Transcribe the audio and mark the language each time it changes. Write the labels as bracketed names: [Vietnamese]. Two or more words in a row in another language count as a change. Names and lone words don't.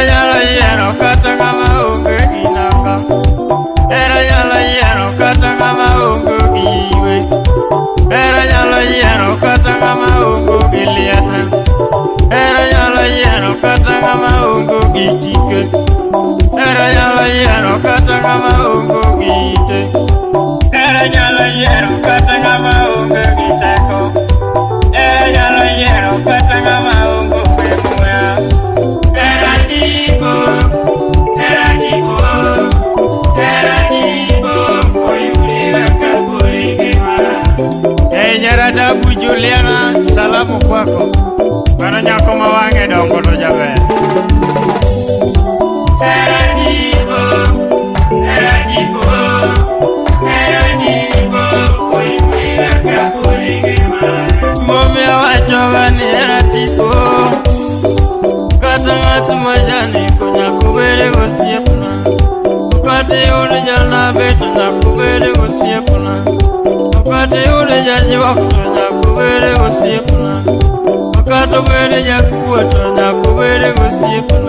[Luo (Kenya and Tanzania)] nyalo yiero kata ng'ama onge gi nanga, hera nyalo yiero kata ng'ama onge gi iwe, hera nyalo yiero kata ng'ama onge gi liete, hera nyalo yiero kata ng'ama onge gi tike, hera nyalo yiero kata ng'ama onge gi ite, hera nyalo yiero kata ng'ama onge gi teko, hera nyalo yiero kata ng'ama onge gi muya. Hera jibo, hera jibo, hera jibo, oyuriga kapuri ngima. Nyaradabu Juliana, [Swahili] salamu kwako, [Luo (Kenya and Tanzania)] bana nyako mawange dongo to jaber. Hera jibo, hera jibo, hera jibo, oyuriga kapuri ngima. Momiyo wachoga ni hera tipo, kata ng'at majani konya kubede gosiepna, kata yude janabe to nyakubede gosiepna, kata yude jajwak to nyakubede gosiepna, Okato bede jakuoto nyakubede gosiepna.